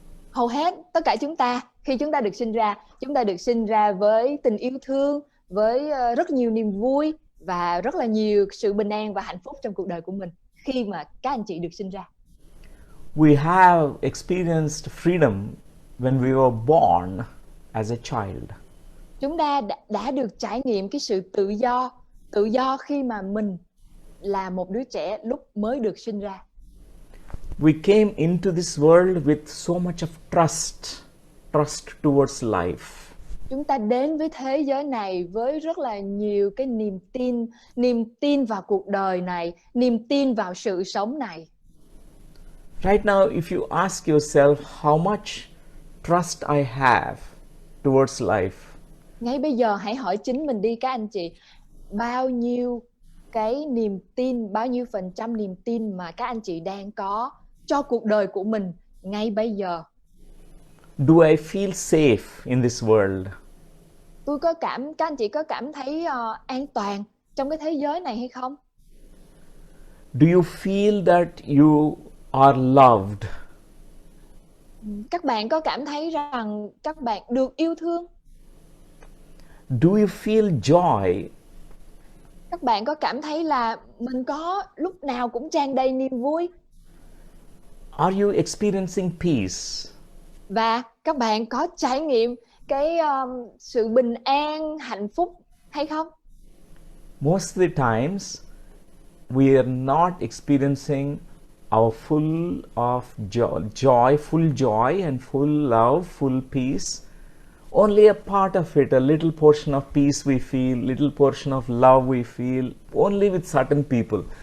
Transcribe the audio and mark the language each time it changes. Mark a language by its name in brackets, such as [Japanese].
[Vietnamese] Hầu hết tất cả chúng ta, khi chúng ta được sinh ra với tình yêu thương, với rất nhiều niềm vui và rất là nhiều sự bình an và hạnh phúc trong cuộc đời của mình khi mà các anh chị được sinh ra. [English] We have experienced freedom when we were born as a child. [Vietnamese] Chúng ta đã được trải nghiệm cái sự tự do khi mà mình là một đứa trẻ lúc mới được sinh ra. [English] We came into this world with so much of trust towards life. [Vietnamese] Chúng ta đến với thế giới này với rất là nhiều cái niềm tin vào cuộc đời này, niềm tin vào sự sống này. [English] Right now, if you ask yourself how much trust I have towards life, [Vietnamese] Ngay bây giờ hãy hỏi chính mình đi các anh chị, bao nhiêu cái niềm tin, bao nhiêu phần trăm niềm tin mà các anh chị đang có cho cuộc đời của mình ngay bây giờ. [English] do I feel safe in this world? [Vietnamese] Các anh chị có cảm thấy an toàn trong cái thế giới này hay không? [English] Do you feel that you are loved? [Vietnamese] Các bạn có cảm thấy rằng các bạn được yêu thương? [English] Do you feel joy? [Vietnamese] Các bạn có cảm thấy là mình có lúc nào cũng tràn đầy niềm vui? [English] Are you experiencing peace? [Vietnamese] Và các bạn có trải nghiệm cái sự bình an, hạnh phúc hay không? [English] Most of the times, we are not experiencing our full of joy, full joy and full love, full peace. Only a part of it, a little portion of peace we feel, little portion of love we feel, only with certain people.